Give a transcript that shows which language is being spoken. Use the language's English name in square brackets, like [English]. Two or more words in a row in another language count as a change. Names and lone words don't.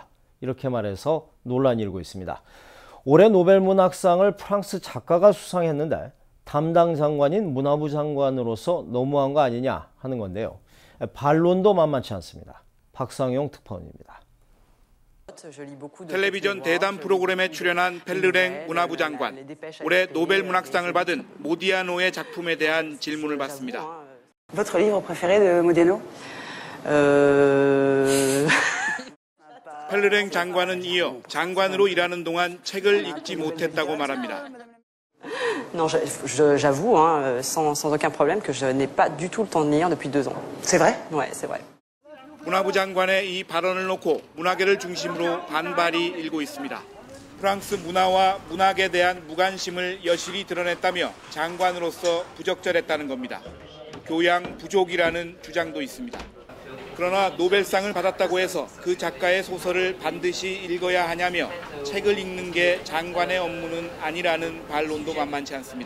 [Korean] 이렇게 말해서 논란이 일고 있습니다. 올해 노벨문학상을 프랑스 작가가 수상했는데 담당 장관인 문화부 장관으로서 너무한 거 아니냐 하는 건데요. 반론도 만만치 않습니다. 박상용 특파원입니다. 텔레비전 대담 프로그램에 출연한 펠르랭 문화부 장관. 올해 노벨 문학상을 받은 모디아노의 작품에 대한 질문을 받습니다. [French] Votre livre préféré de Modiano? [Korean] 펠르랭 장관은 이어 장관으로 일하는 동안 책을 읽지 못했다고 말합니다. [French] Non, j'avoue, hein, sans aucun problème, que je n'ai pas du tout le temps de lire depuis 2 ans. C'est vrai? Ouais, c'est vrai. [Korean] 문화부 장관의 이 발언을 놓고 문화계를 중심으로 반발이 일고 있습니다. 프랑스 문화와 문학에 대한 무관심을 여실히 드러냈다며 장관으로서 부적절했다는 겁니다. 교양 부족이라는 주장도 있습니다. 그러나 노벨상을 받았다고 해서 그 작가의 소설을 반드시 읽어야 하냐며 책을 읽는 게 장관의 업무는 아니라는 반론도 만만치 않습니다.